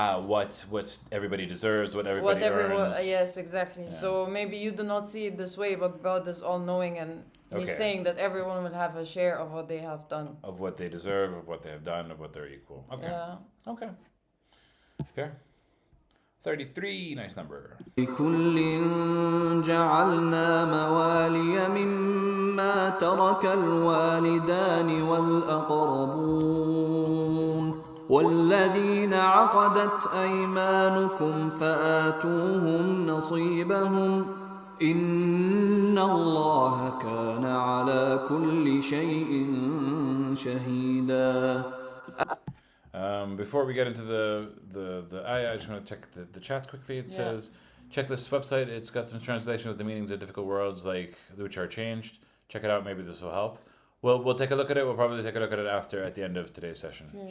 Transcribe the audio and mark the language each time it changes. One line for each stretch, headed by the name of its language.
English: what everybody deserves, what everybody earns. Yes, exactly. Yeah. So maybe you do not see it this way, but God is all knowing, and He's saying that everyone will have a share of what they have done, of what they deserve, of what they have done, of what they're equal. Okay. Yeah. Okay. Fair. 33, nice number.
Arabic: لكل جعلنا موالي مما ترك الوالدان والأقربون والذين عقدت أيمانكم فآتوهم نصيبهم إن الله كان على كل شيء شهيدا.
English: Before we get into the ayah, I just want to check the chat quickly. It says, check this website. It's got some translation with the meanings of difficult words which are changed. Check it out. Maybe this will help. We'll take a look at it. We'll probably take a look at it at the end of today's session.